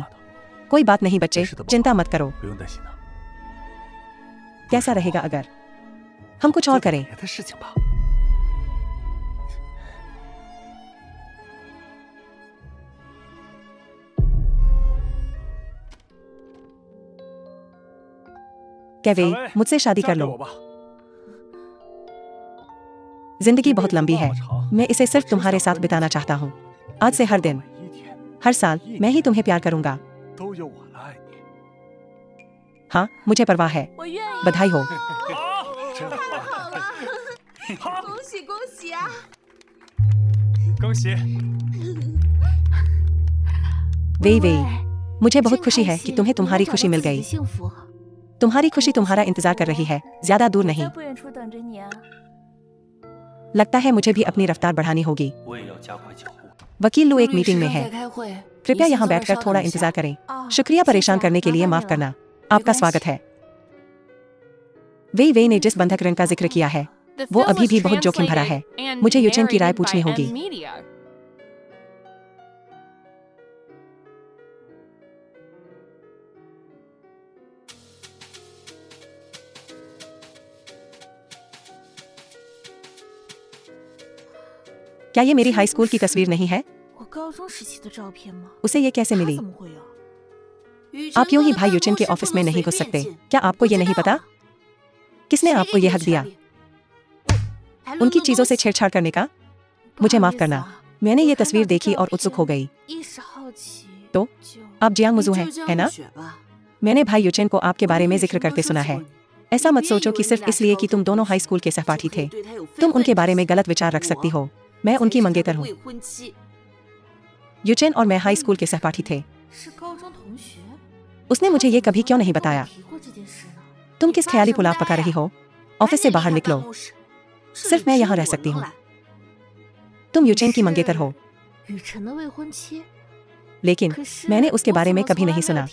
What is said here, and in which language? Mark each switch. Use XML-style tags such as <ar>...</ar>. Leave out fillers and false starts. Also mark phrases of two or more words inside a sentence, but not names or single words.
<hi>कोई बात नहीं बच्चे, चिंता मत करो।</hi> <zh>不用担心的，</zh> <hi>कैसा रहेगा अगर हम कुछ और</hi> <zh>做</zh> <hi>करें?</hi> <zh>别的事情吧。</zh> <hi>कैवे, मुझसे शादी कर</hi> <zh>嫁给</zh> <hi>लो।</hi> <zh>我吧。</zh> <hi>जिंदगी बहुत लंबी है। मैं इसे सिर्फ तुम्हारे साथ बिताना चाहता हूँ। आज से हर दिन,</hi> <zh>每一天</zh> <hi>हर साल मैं ही तुम्हें प्यार करूंगा।</hi> <zh>都有我来爱你。</zh> <hi>हाँ, मुझे परवाह है।</hi> <zh>我愿意。</zh> <hi>बधाई हो।</hi> <zh>真好啊！恭喜恭喜啊！恭喜！</zh> <hi>वे वे मुझे बहुत खुशी है कि तुम्हें तुम्हारी खुशी मिल गई। तुम्हारी खुशी तुम्हारा इंतजार कर रही है, ज्यादा दूर नहीं।</hi> <zh>在不远处等着你啊。</zh> <hi>लगता है मुझे भी अपनी रफ्तार बढ़ानी होगी। वकील लो एक मीटिंग में है, कृपया यहाँ बैठकर थोड़ा इंतजार करें। शुक्रिया परेशान करने के लिए, माफ करना। आपका स्वागत है। वे ने जिस बंधक ऋण का जिक्र किया है</hi> <en>The</en> <hi>वो</hi> <en>film</en> <hi>अभी</hi> <en>was</en> <hi>भी बहुत जोखिम भरा है।</hi> <en>translated and</en> <hi>मुझे यूचेन की राय</hi> <en>narrated</en> <hi>पूछनी</hi> <en>by</en> <hi>होगी।</hi> <en>M Media.</en> <hi>क्या ये मेरी</hi> <en>high school</en> <hi>की तस्वीर नहीं है?</hi> <zh>我高中时期的照片吗？</zh> <hi>उसे ये कैसे</hi> <zh>他</zh> <hi>मिली?</hi> <zh>怎么会有？</zh> <hi>आप यूं ही भाई यूचेन के ऑफिस में नहीं घुस सकते। क्या आपको ये नहीं पता? किसने आपको ये हक दिया उनकी चीजों से छेड़छाड़ करने का? मुझे माफ करना, मैंने ये तस्वीर देखी और उत्सुक हो गई।</hi> <zh>一时好奇。</zh> <hi>तो</hi> <zh>就</zh> <hi>आप जियांग मुजू हैं, है ना? मैंने भाई यूचेन को आपके बारे में जिक्र करते सुना है। ऐसा मत सोचो कि सिर्फ इसलिए कि तुम दोनों</hi> <en>high school</en> <hi>के सहपाठी थे तुम उनके बारे में गलत विचार रख सकती हो। मैं उनकी मंगेतर हूँ। यूचेन और मैं</hi> <en>high school</en> <hi>के सहपाठी थे।</hi> <zh>是高中同学。</zh> <hi>उसने मुझे ये कभी क्यों नहीं बताया?</hi> <zh>提过这件事呢？</zh> <hi>तुम किस ख्याली पुलाव पका रही हो? ऑफिस से बाहर निकलो, सिर्फ मैं यहाँ रह सकती हूँ। तुम यूचेन की मंगेतर हो,</hi> <zh>雨辰的未婚妻。</zh> <hi>लेकिन</hi> <zh>可是</zh> <hi>मैंने उसके बारे में</hi> <zh>我怎么</zh> <hi>कभी</hi> <zh>从来</zh> <hi>नहीं</hi> <zh>没有</zh> <hi>सुना</hi>